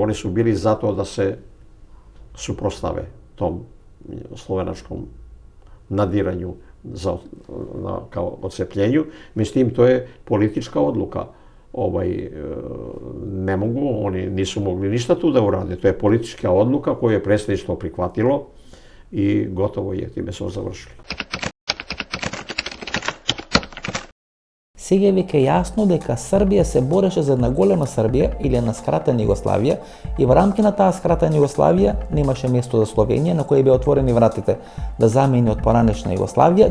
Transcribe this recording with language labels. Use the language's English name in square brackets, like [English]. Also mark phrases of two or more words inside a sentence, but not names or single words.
[Serbian] Oni su bili zato da se suprostave tom slovenačkom nadiranju kao odcepljenju. Mislim, to je politička odluka. Ne mogu, oni nisu mogli ništa tu da urade. To je politička odluka koju je predsjedništvo prihvatilo i gotovo je, time smo završili. [Macedonian] Сега е веќе јасно дека Србија се бореше за една голема Србија или една скратена Југославија и во рамки на таа скратена Југославија немаше место за Словенија на кој беа отворени вратите да замени од поранешна Југославија.